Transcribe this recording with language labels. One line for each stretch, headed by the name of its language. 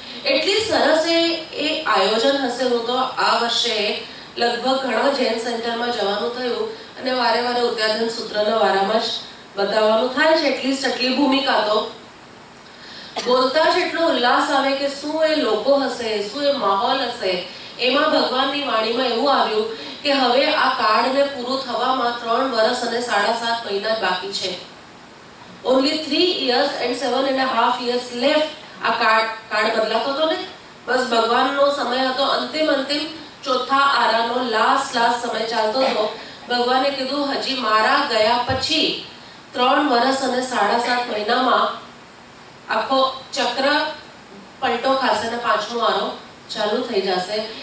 Gujarati: એટલી સરસ એ આયોજન હશે. હું તો આ વર્ષે લગભગ ઘણા જૈન સેન્ટરમાં જવાનું થયું અને વારે વારે ઉત્તરાધીન સૂત્રના વારામાં જ બતાવવાનું થાય છે. એટલીસ્ટ એટલી ભૂમિકા તો બોલતા જ એટલો ઉલ્લાસ આવે કે શું એ લોકો હશે, શું એ માહોલ હશે. એમાં ભગવાનની વાણીમાં એવું આવ્યું કે હવે આ કાર્ડને પૂરું થવામાં 3 વર્ષ અને 7.5 મહિના બાકી છે.
English: Only 3 years and 7.5 years left.
Gujarati: આ કાર્ડ બદલાતો હતો ને, બસ ભગવાનનો સમય હતો અંતિમ ચોથા આરાનો લાસ્ટ સમય ચાલતો હતો. ભગવાને કીધું હજી મારા ગયા પછી 3 વર્ષ અને 7.5 મહિનામાં આખો ચક્ર પલટો ખાશે ને પાછો વારો ચાલુ થઈ જશે.